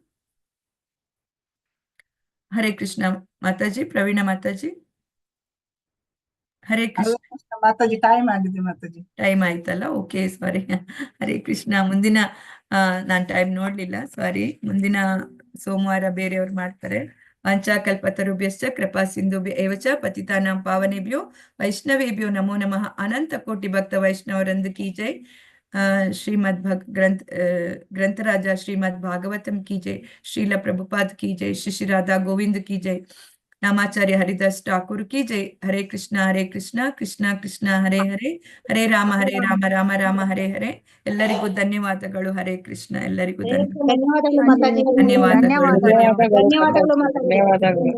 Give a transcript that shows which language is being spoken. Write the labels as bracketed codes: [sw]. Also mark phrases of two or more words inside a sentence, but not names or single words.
[kn] ಹರೇ ಕೃಷ್ಣ ಮಾತಾಜಿ, ಪ್ರವೀಣ ಮಾತಾಜಿ. ಹರೇ ಕೃಷ್ಣ ಮಾತಾಜಿ. ಟೈಮ್ ಆಗಿದೆ ಮಾತಾಜಿ. ಟೈಮ್ ಆಯ್ತಲ್ಲ, ಓಕೆ, ಸಾರಿ. ಹರೇ ಕೃಷ್ಣ. ಮುಂದಿನ ನಾನ್ ಟೈಮ್ ನೋಡ್ಲಿಲ್ಲ, ಸಾರಿ. ಮುಂದಿನ ಸೋಮವಾರ ಬೇರೆಯವ್ರು ಮಾಡ್ತಾರೆ. [sa] ವಂಚಾಕಲ್ಪತರುಭ್ಯಶ್ಚ ಕೃಪಾ ಸಿಂಧುಭ್ಯ ಏವ ಚ ಪತಿತಾನಾಂ ಪಾವನೇಭ್ಯೋ ವೈಷ್ಣವೇಭ್ಯೋ ನಮೋ ನಮಃ. [kn] ಅನಂತ ಕೋಟಿ ಭಕ್ತ ವೈಷ್ಣವರಂದು [hi] की जय. श्रीमद् ग्रंथराजा श्रीमद् भागवतम की जय. श्रील प्रभुपाद की जय. श्री राधा गोविंद की जय. नामाचार्य हरिदास ठाकुर की जय. [sa] हरे कृष्ण कृष्ण कृष्ण हरे हरे, हरे राम राम राम हरे हरे. [kn] ಎಲ್ಲರಿಗೂ ಧನ್ಯವಾದಗಳು. ಹರೇ ಕೃಷ್ಣ. ಎಲ್ಲರಿಗೂ ಧನ್ಯವಾದಗಳು.